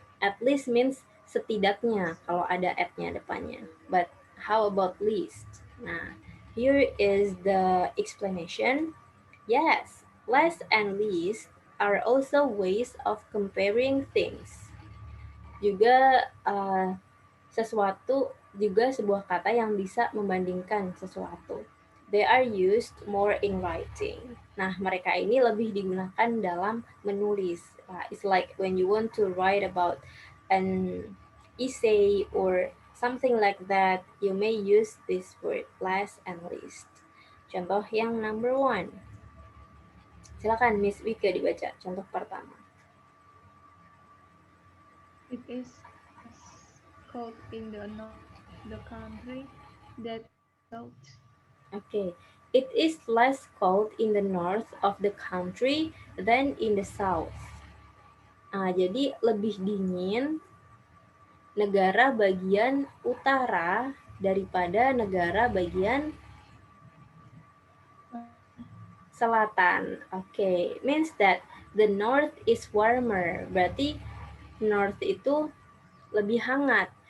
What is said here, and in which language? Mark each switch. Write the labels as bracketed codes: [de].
[en] At least means [id] setidaknya kalau ada at-nya depannya. [en] But how about least? Nah, here is the explanation. Yes, less and least are also ways of comparing things. [id] Juga sesuatu juga sebuah kata yang bisa membandingkan sesuatu. [en] They are used more in writing. [id] Nah, mereka ini lebih digunakan dalam menulis. [en] It's like when you want to write about an essay or something like that, you may use this word last and least. [id] Contoh yang number 1. Silakan Miss Wika dibaca contoh pertama. [en] It is cold in the north of the country that south. Okay. It is less cold in the north of the country than in the south. [id] Jadi lebih dingin negara bagian utara daripada negara bagian selatan. [en] Okay. Means that the north is warmer. [id] Berarti north itu lebih hangat.